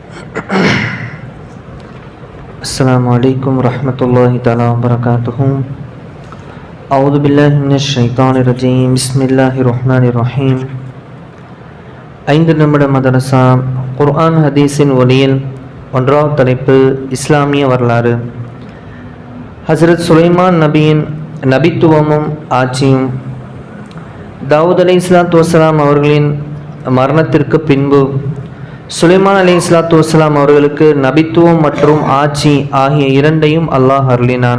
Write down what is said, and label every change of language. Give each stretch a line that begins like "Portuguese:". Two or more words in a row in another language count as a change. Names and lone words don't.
Arabic: السلام عليكم ورحمة الله تعالى وبركاته. أعوذ بالله من الشيطان الرجيم. بسم الله الرحمن الرحيم.
Tamil: 5 நிமிட மதரசா குர்ஆன் ஹதீஸின் ஒளியில் 1வது தலைப்பு இஸ்லாமிய வரலாறு. ஹசரத் சுலைமான் நபியின் நபித்துவமும் ஆட்சியும். தாவூத்
Arabic: عليه الصلاة والسلام
Tamil: அவர்களின் மரணத்திற்கு பின்பு சுலைமான்
Arabic: عليه الصلاة والسلام
Tamil: அவர்களுக்கு நபித்துவம் மற்றும் ஆட்சி ஆகிய இரண்டையும் அல்லாஹ் அருளினான்.